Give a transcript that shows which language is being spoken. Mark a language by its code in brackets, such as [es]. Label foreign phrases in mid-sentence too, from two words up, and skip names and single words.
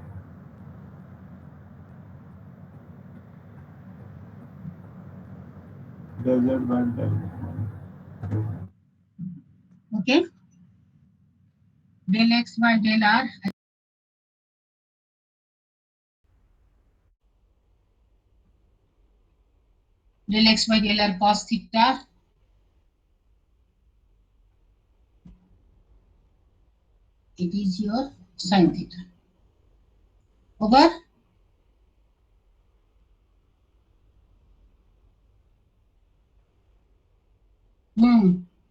[en] Del z by del. Okay. Del x by del r. Del x by del r cos theta. It is your sin theta. Over. Hmm.